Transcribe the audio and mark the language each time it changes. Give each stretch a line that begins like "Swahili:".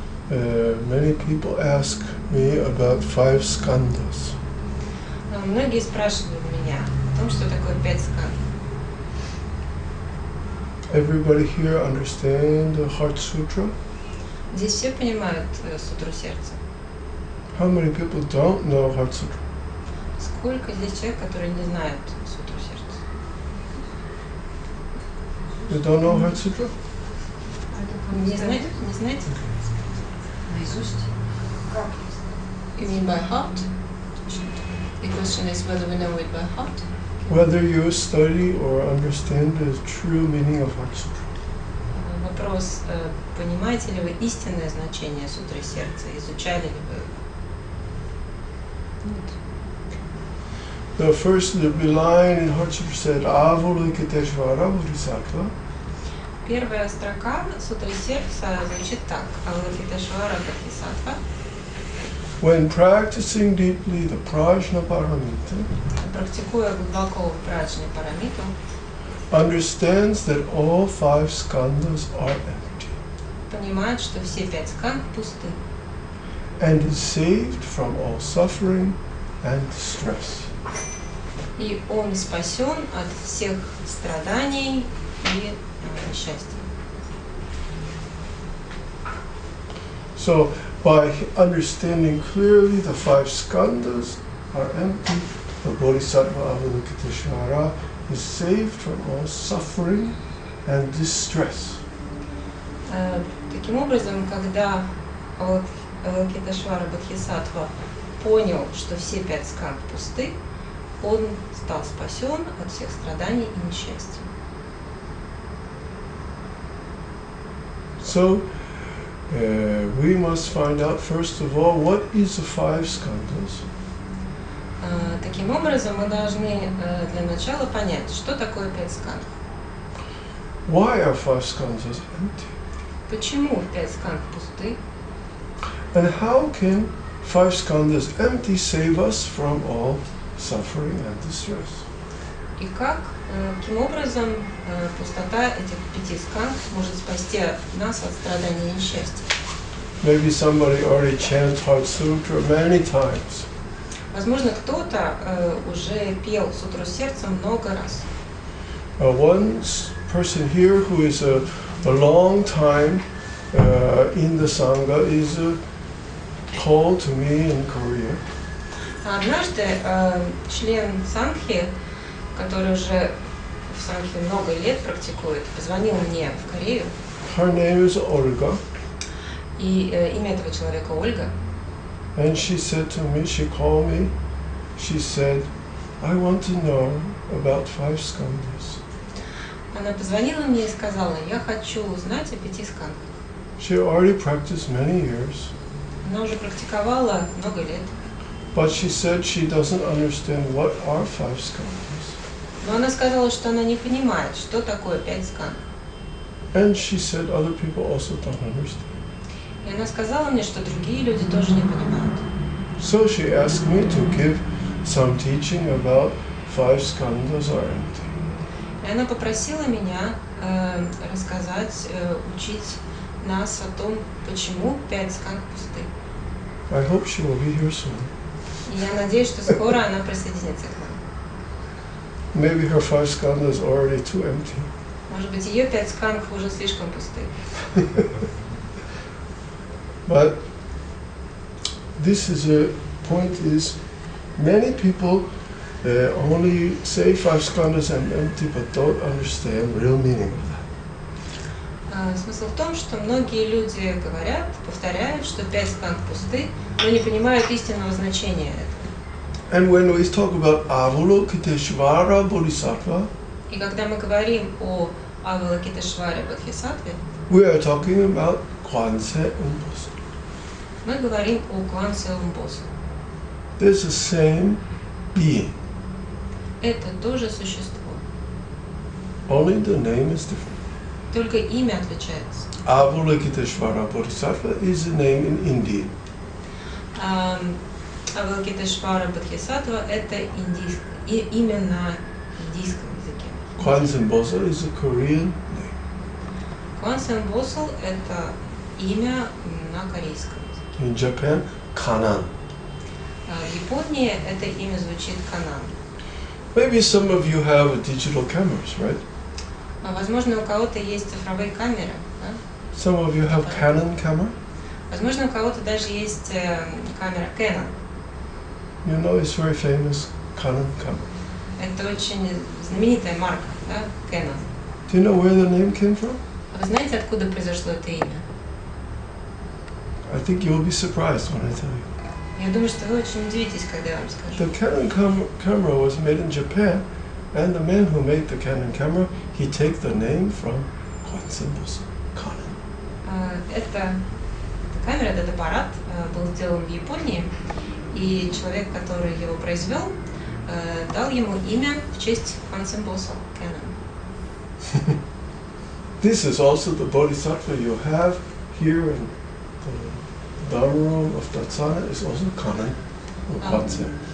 English: many people ask me about 5 skandhas.
Russian: Многие спрашивают меня о том, что такое 5 скандх.
English: Everybody here understand the Heart Sutra?
Russian: Здесь все понимают сутру сердца.
English: How many people don't know Heart Sutra?
Russian: Сколько здесь человек, которые не знают сутру сердца?
English: You don't know Heart Sutra?
Russian: Не знаете? Не знаете? Наизусть?
English: You mean by heart? The question is whether we know it by heart. Whether you study or understand the true meaning of Heart Sutra.
Russian: Вопрос, понимаете ли вы истинное значение сутры сердца? Изучали ли вы?
English: The first line in Heart Sutra said, Avalokiteshvara Bodhisattva.
Russian: Первая строка сутры сердца звучит так: Авалокитешвара Бодхисаттва.
English: When practicing deeply the prajna paramita,
Russian: практикуя глубоко праджни парамиту,
English: understands that all 5 skandhas are empty,
Russian: понимает, что все 5 скандх пусты,
English: and is saved from all suffering and distress.
Russian: и он спасен от всех страданий и несчастья.
English: So, by understanding clearly the 5 skandhas are empty, the Bodhisattva Avalokiteshvara is saved from all suffering and distress.
Russian: Таким образом, когда Авалокитешвара Бодхисаттва понял, что все 5 скандх пусты, он стал спасен от всех страданий и несчастья.
English: So, we must find out first of all what is the 5 skandhas.
Russian: Таким образом, мы должны для начала понять, что такое 5 скандх.
English: Why are 5 skandhas empty?
Russian: Почему 5 скандх пусты?
English: And how can 5 skandhas empty save us from all suffering and distress?
Russian: И каким образом пустота этих 5 скандх может спасти нас от страданий и несчастья?
English: Maybe somebody already chanted Heart Sutra many times.
Russian: Возможно, кто-то уже пел сутру сердца много раз.
English: One person here who is a long time in the Sangha is called to me in Korea.
Russian: Однажды член Сангхи, который уже в Сангхе много лет практикует, позвонил мне в Корею.
English: Her name is Olga.
Russian: И имя этого человека Ольга.
English: And she said to me, she called me, she said, I want to know about 5 skandhas.
Russian: Она позвонила мне и сказала, я хочу узнать о 5 скандхах.
English: She already practiced many years.
Russian: Она уже практиковала много лет.
English: But she said she doesn't understand what are 5 skandhas.
Russian: Но она сказала, что она не понимает, что такое 5 скандх.
English: And she said other people also don't understand.
Russian: И она сказала мне, что другие люди тоже не понимают.
English: So she asked me to give some teaching about 5 skandhas are empty.
Russian: И она попросила меня рассказать, учить нас о том, почему 5 скандх пусты.
English: I hope she will be here soon.
Russian: И я надеюсь, что скоро она присоединится к нам.
English: Maybe her 5 skandhas are already too empty.
Russian: Может быть, ее 5 скандх уже слишком пусты.
English: But this is a point is many people only say 5 skandhas are empty but don't understand real meaning of that.
Russian: Смысл в том, что многие люди говорят, повторяют, что 5 скандх пусты, но не понимают истинного значения этого.
English: And when we talk about Avalokiteshvara Bodhisattva,
Russian: И когда мы говорим о Авалокитешваре Бодхисаттве,
English: we are talking about Kwanse Umbosu.
Russian: мы говорим о Квансе Умбосу.
English: There's the same being.
Russian: Это тоже существо.
English: Only the name is different.
Russian: Только имя отличается.
English: Avalokiteshvara Bodhisattva is a name in India.
Russian: Авалокитешвара Бодхисаттва это имя на индийском языке.
English: Kwanzaa Bosal is a Korean name.
Russian: Квансен Босал это имя на корейском языке.
English: In Japan, Kanan.
Russian: В Японии это имя звучит Канан.
English: Maybe some of you have digital cameras, right?
Russian: Возможно, у кого-то есть цифровые камеры, да?
English: Some of you have Canon camera.
Russian: Возможно, у кого-то даже есть камера Canon.
English: You know, it's very famous, Canon camera.
Russian: Это очень знаменитая марка, да, Canon.
English: Do you know where the name came from?
Russian: А вы знаете, откуда произошло это имя?
English: I think you'll be surprised when I tell you.
Russian: Я думаю, что вы очень удивитесь, когда я вам скажу.
English: The Canon camera was made in Japan, and the man who made the Canon camera, he take the name from Kwanzaa Bosal, Canon.
Russian: Эта камера, этот аппарат был сделан в Японии, и человек, который его произвел, дал ему имя в честь Квансен Босал, Canon.
English: This is also the Bodhisattva you have here in the Dharma room of Datsana is also Canon, Kwanzaa.